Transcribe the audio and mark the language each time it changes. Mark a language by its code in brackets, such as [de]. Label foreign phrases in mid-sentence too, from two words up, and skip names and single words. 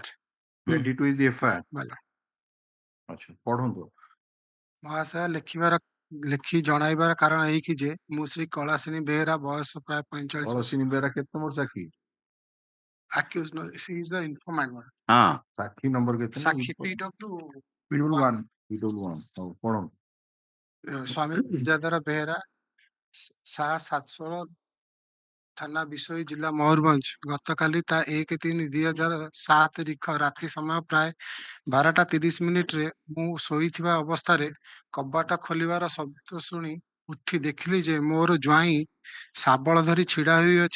[en] 22 is the FIR. My lord. [or] ଆଚ୍ଛା ପଢନ୍ତୁ। ମହାଶୟ ଲେଖି ଜଣାଇବାର କାରଣ ଏହିକି ଯେ ମୁଁ ଶ୍ରୀ କଳାସିନୀ ବେହେରା ବୟସ ପ୍ରାୟ 45 କଳସିନୀ ବେହେରା କେତେ ନମ୍ବର ସାକ୍ଷୀ? [en] accused no, she is the informant. [hi] हाँ [or] ସାକ୍ଷୀ ନମ୍ବର କେତେ? ସାକ୍ଷୀ [en] PW1 [or] ହଉ ପଢନ୍ତୁ। ସ୍ୱାମୀ ବିଦ୍ୟାଧର ବେହେରା ସା 716 ଥାନା ବିଶୋଇ ଜିଲ୍ଲା ମୟୂରଭଞ୍ଜ ଗତକାଲି ତା 1/3/2007 ତାରିଖ ରାତି ସମୟ ପ୍ରାୟ 12:30 ମୁଁ ଶୋଇଥିବା ଅବସ୍ଥାରେ କବାଟ ଖୋଲିବାର ଶବ୍ଦ ଶୁଣି ଉଠି ଦେଖିଲି ଯେ ମୋର ଜ୍ୱାଇଁ ଶାବଳ ଧରି ଛିଡ଼ା ହୋଇଅଛି।